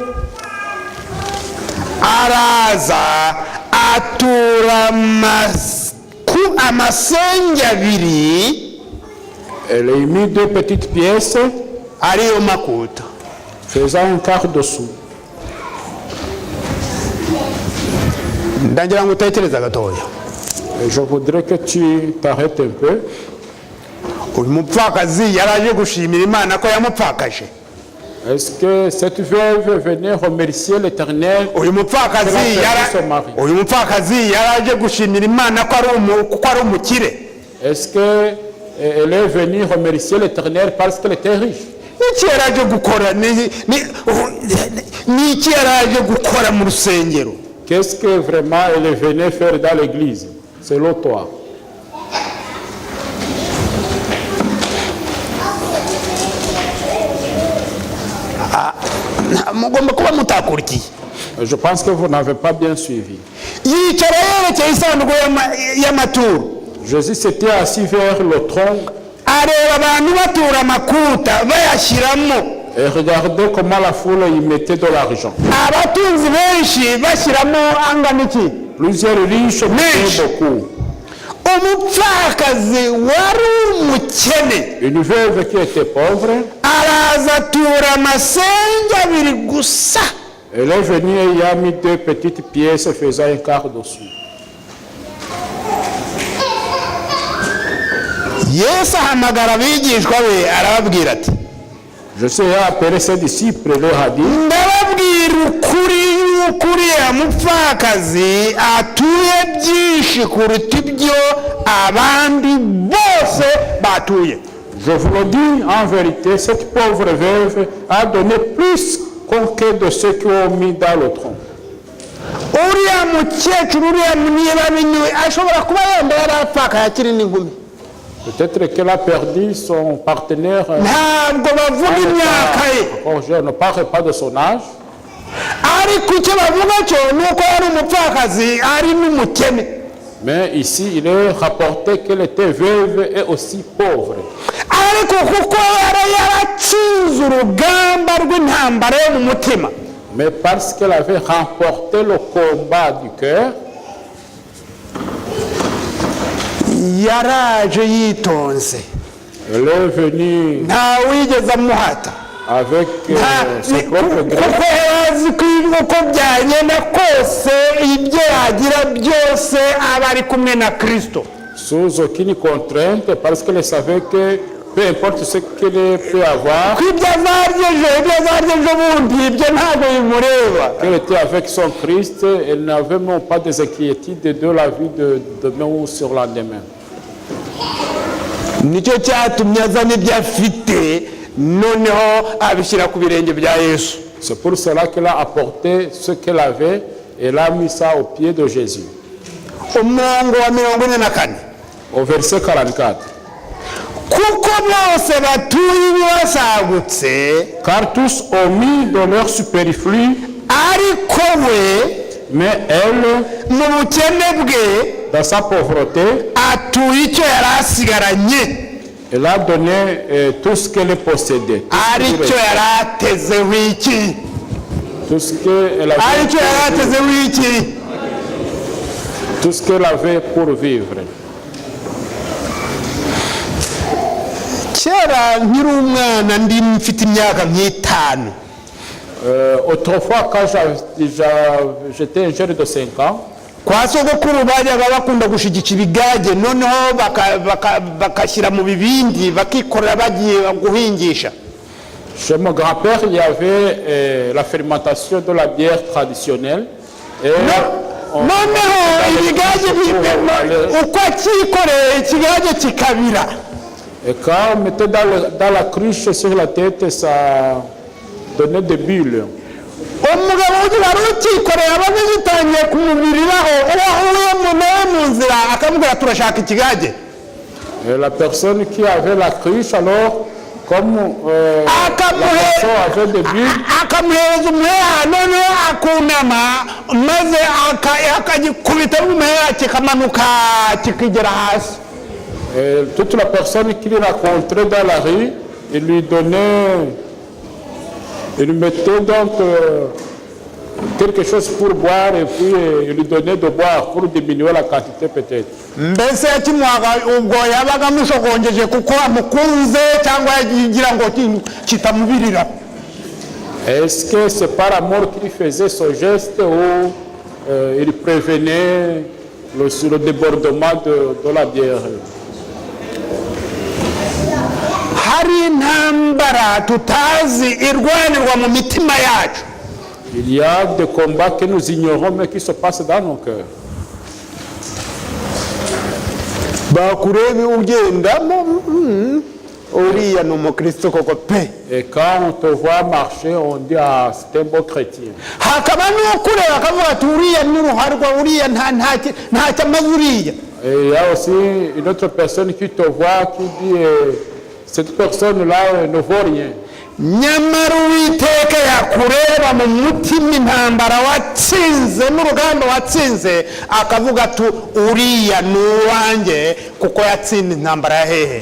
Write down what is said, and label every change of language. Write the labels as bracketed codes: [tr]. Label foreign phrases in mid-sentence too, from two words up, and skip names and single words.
[rw] araza atura amasenge abiri. [fr] Elle a mis 2 petites pièces [rw] ariyo makuta [fr] faisant un quart de sou. [rw] ndagira ngo utekereze gatoya. [fr] Et je voudrais que tu t'arrêtes un peu. [rw] uyu mupfakazi yaraje gushimira Imana ko yamupfakaje. [fr] Est-ce que cette veuve venait remercier l'Éternel? [rw] uyu mupfakazi yaraje gushimira Imana ko ari umukire. [fr] Est-ce qu'elle est venue remercier l'Éternel parce qu'elle était riche? [rw] N'iki yaraje gukora n'iki yaraje gukora mu rusengero? [fr] Qu'est-ce que vraiment elle venait faire dans l'église, selon toi? [rw] Mugomba kuba mutakurikiye. [fr] Je pense que vous n'avez pas bien suivi. [rw] Yicara yerekeye isanduku y'amaturo. [fr] Jésus s'était assis vers le trône [rw] areba abantu batura amakuta bayashyiramo. [fr] et regardez comment la foule y mettait de l'argent. [rw] Abatunzi benshi bashyiramo angana iki? [fr] Plusieurs riches mettaient beaucoup. [rw] Umupfakazi wari umukene. [fr] Une veuve qui était pauvre, [rw] araza atura amasenge abiri gusa. [fr] elle est venue et y a mis 2 petites pièces faisant un quart de sou. [rw] Yesu ahamagara abigishwa be arababwira ati, [fr] Jésus a appelé ses disciples et leur a dit, [rw] ndababwira ukuri yuko uriya mupfakazi atuye byinshi kuruta ibyo abandi bose batuye. [fr] je vous le dis en vérité, cette pauvre veuve a donné plus que de ceux qui ont mis dans le tronc. [rw] Uriya mukecuru uriya niba ashobora kuba yenda yarapfakaye akiri n'inkumi. [fr] Peut-être qu'elle a perdu son partenaire. [rw] Ntabwo bavuga imyaka ye. [fr] Je ne parle pas de son âge. [rw] Ariko icyo bavuga cyo ni uko yari umupfakazi ari n'umukene. [fr] Mais ici, il est rapporté qu'elle était veuve et aussi pauvre. [rw] Ariko kuko yari yaratsinze urugamba rw'intambara yo mu mutima. [fr] Mais parce qu'elle avait remporté le combat du cœur, [rw] yaraje yitonze. [fr] elle est venue [rw] ntawigeze amuhata [fr] avec ses propres gré. [rw] kuko yarazi ko uko byagenda kose ibyo yagira byose aba ari kumwe na Kristo. [fr] Sous aucune contrainte, parce qu'elle savait que peu importe ce qu'elle peut avoir, [rw] ibyo azarya ejo bundi ibyo ntabwo bimureba. [fr] qu'elle était avec son Christ, elle n'avait même pas des inquiétudes de la vie de demain ou sur le lendemain. [rw] Nicyo cyatumye azana ibyo afite noneho abishyira ku birenge bya Yesu. [fr] C'est pour cela qu'elle a apporté ce qu'elle avait elle a mis ça au pied de Jésus. [rw] umurongo wa 44 [fr] Au verset 44. [rw] kuko bose batuye ibibasagutse [fr] Car tous ont mis dans leur superflu, [rw] ariko we [fr] mais elle, [rw] mu bukene bwe [fr] dans sa pauvreté, [rw] atuye icyo yari asigaranye [fr] elle a donné tout ce qu'elle possédait. [rw] aricyo yari atezeho iki [fr] Tout ce qu'elle [rw] aricyo yari [fr] avait, [rw] atezeho iki [fr] tout ce qu'elle avait pour vivre. [rw] kera nkiri umwana ndi mfite imyaka nk'itanu [fr] Autrefois, quand j'étais un jeune de 5 ans, [rw] kwa sogokuru bajyaga bakunda gushigika ibigage noneho bakashyira mu bibindi bakikorera bagiye guhingisha [fr] chez mon grand-père, il y avait la fermentation de la bière traditionnelle. Et [rw] noneho ibigage uko akikoreye ikigage kikabira [fr] et quand on mettait dans la cruche sur la tête, ça donnait des bulles. [rw] umugabo wari ukikoreye abaga zitangiye kumubiriraho uwo nawe mu nzira akamubwira turashaka ikigage [fr] Et la personne qui avait la cruche, alors, comme la personne avait des bulles, [rw] akamuhereza umuheha noneho akunama maze akagikubita umuheha kikamanuka kikigera hasi [fr] et toute la personne qu'il rencontrait dans la rue, il lui donnait, il lui mettait donc quelque chose pour boire et puis il lui donnait de boire pour diminuer la quantité peut-être. [rw] mbese yakimuhaga ubwo yabaga amushogongeje kuko amukunze cyangwa yagira ngo kitamubirira [fr] Est-ce que c'est par amour qu'il faisait ce geste ou il prévenait le débordement de la bière? [rw] hari intambara tutazi irwanirwa mu mitima yacu [fr] Il y a des combats que nous ignorons mais qui se passent dans nos cœurs. [rw] bakurebe ugendamo uriya ni umukristo koko pe [fr] Et quand on te voit marcher, on dit ah c'est un beau chrétien. [rw] hakaba n'ukureba akavuga ati uriya ni uruharwa uriya ntacyo amaze uriya [fr] Et il y a aussi une autre personne qui te voit qui dit cette personne-là ne vaut rien. [rw] nyamara uwiteka yakureba mu mutima intambara watsinze n'urugamba watsinze akavuga ati uriya ni uwanjye kuko yatsinze intambara ya hehe